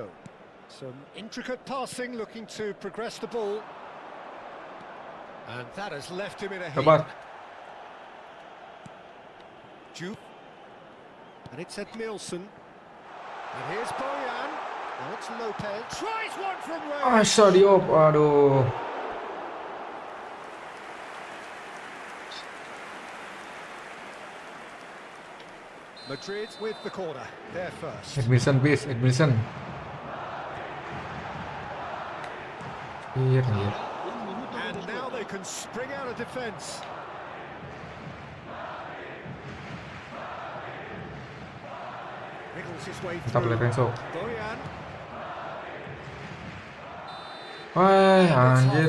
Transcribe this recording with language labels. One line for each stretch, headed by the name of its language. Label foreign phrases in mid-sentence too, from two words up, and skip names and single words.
English: Some intricate passing, looking to progress the ball. And that has left him in a heap.
Indonesian: Sabar.
English: Jupe. And it's Edmilson. And here's Boyan. Now it's Lopez. Tries one from range.
Indonesian: Asa Diop, aduh.
English: Madrid with the corner. There first. Edmilson, please,
Indonesian: Edmilson. Iya, iya.
English: And now they can spring out of defence. Wriggles his way
Indonesian: Mantap
English: through. Lorenzo. Boyan. Wah, And it's
Indonesian: anjir.